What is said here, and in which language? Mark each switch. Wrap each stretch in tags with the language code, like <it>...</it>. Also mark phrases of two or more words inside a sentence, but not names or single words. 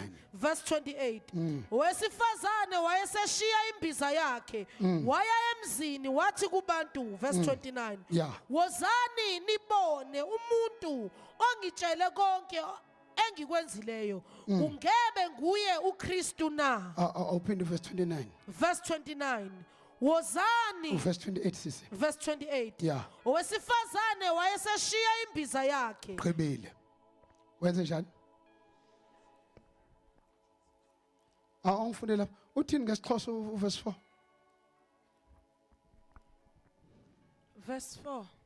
<en>Verse 28.</en> <zu>Owesifazane wayeseshiya imbiza yakhe waya emzini wathi kubantu.</zu> <en>Verse 29.</en> <zu>Wozani nibone umuntu ongitshele konke engikwenzileyo kungebe nguye uKristu na?</zu> <en>Open to verse 29. Verse 29.</en> <zu>Wozani.</zu> <en>Verse 28 sisi. Verse 28.</en> <zu>Owesifazane wayeseshiya imbiza yakhe. Qhibile. Wenze njani? Awungifune lapha. Uthini ngesixhosa verse 4?</zu> <en>Verse 4.</en>